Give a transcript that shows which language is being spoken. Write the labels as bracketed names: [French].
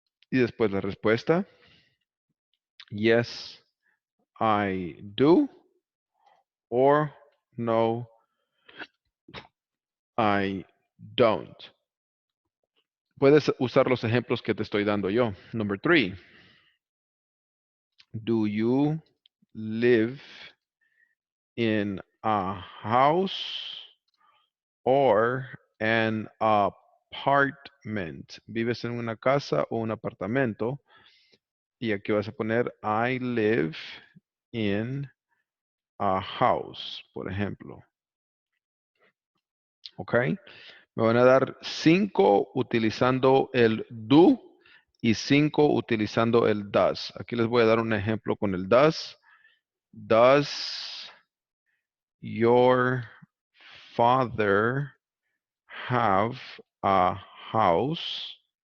[Spanish] Y después la respuesta, [English] yes, I do, or no, I don't. [Spanish] Puedes usar los ejemplos que te estoy dando yo. [English] Number 3. Do you live in a house or an apartment? [Spanish] ¿Vives en una casa o un apartamento? Y aquí vas a poner [English] I live in a house, [Spanish] por ejemplo. ¿Ok? Me van a dar 5 utilizando el do y 5 utilizando el does. Aquí les voy a dar un ejemplo con el does. [English] Does your father have a house?